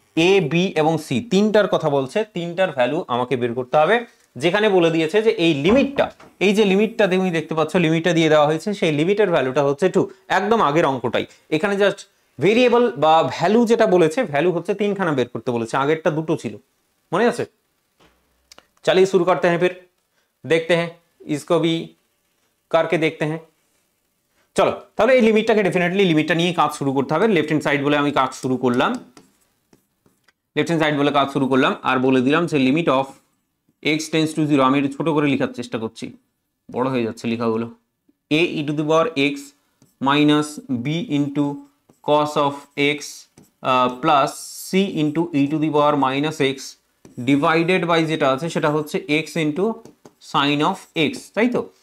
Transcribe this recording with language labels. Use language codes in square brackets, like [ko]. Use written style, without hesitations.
[bn] A B এবং C তিনটার কথা বলছে, তিনটার ভ্যালু আমাকে বের করতে হবে। যেখানে বলে দিয়েছে যে এই লিমিটটা, এই যে লিমিটটা তুমি দেখতে পাচ্ছ, লিমিটটা দিয়ে দেওয়া হয়েছে, সেই লিমিটের ভ্যালুটা হচ্ছে 2, একদম আগের অঙ্কটাই। এখানে জাস্ট ভেরিয়েবল বা ভ্যালু যেটা বলেছে, ভ্যালু হচ্ছে 3খানা বের করতে বলেছে, আগেরটা 2টো ছিল, মনে আছে? [hi] चलिए शुरू करते हैं, फिर देखते हैं इसको भी करके देखते हैं। [bn] চলো তাহলে এই লিমিটটাকে ডেফিনেটলি লিমিটটা নিয়ে কাজ শুরু করতে হবে। লেফট হ্যান্ড সাইড বলে আমি কাজ শুরু করলাম, লেফট হ্যান্ড সাইড বলে কাজ শুরু করলাম আর বলে দিলাম যে limit of x tends to 0, আমি একটু ছোট করে লেখার চেষ্টা করছি, বড় হয়ে যাচ্ছে লেখাগুলো, a e to the power x minus b into cos of x plus c into e to the power minus x divided by যেটা আছে সেটা হচ্ছে x into sign of x, তাই তো?